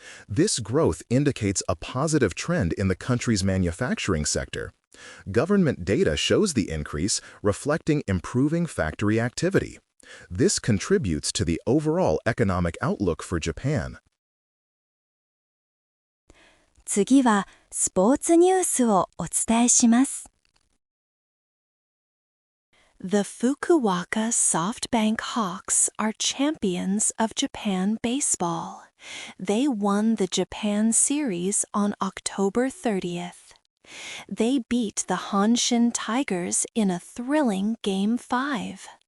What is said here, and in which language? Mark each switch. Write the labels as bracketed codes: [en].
[en] This growth indicates a positive trend in the country's manufacturing sector. Government data shows the increase, reflecting improving factory activity. This contributes to the overall economic outlook for Japan. [ja] 次はスポーツニュースをお伝えします。 [en] The Fukuoka SoftBank Hawks are champions of Japan baseball. They won the Japan Series on October 30th. They beat the Hanshin Tigers in a thrilling Game 5.